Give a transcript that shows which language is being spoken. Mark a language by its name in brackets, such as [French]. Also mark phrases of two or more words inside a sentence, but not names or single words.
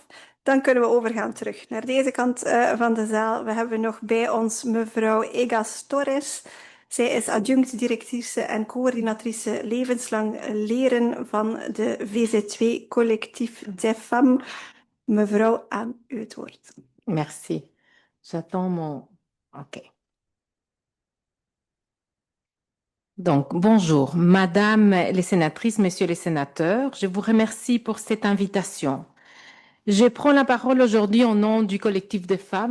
[Dutch] Dan kunnen we overgaan terug naar deze kant van de zaal. We hebben nog bij ons mevrouw Egas Torres. Zij is adjunct-directrice en coördinatrice levenslang leren van de VZ2 Collectief des Femmes. Mevrouw, aan u het woord. [French] Merci. J'attends mon... OK. Donc, bonjour, Madame les sénatrices, Messieurs les sénateurs. Je vous remercie pour cette invitation. Je prends la parole aujourd'hui au nom du collectif des femmes.